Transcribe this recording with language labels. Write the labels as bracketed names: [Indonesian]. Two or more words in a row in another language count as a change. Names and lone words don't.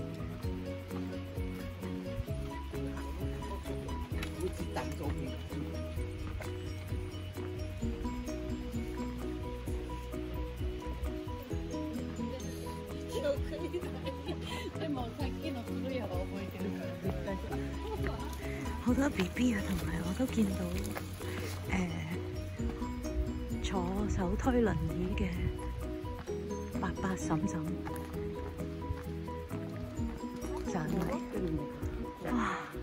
[Japanese] でもさっきの古いは覚えてるから絶対 [Cantonese] 好多 BB 啊，同埋我都見到坐手推輪椅嘅伯伯嬸嬸上嚟。哇！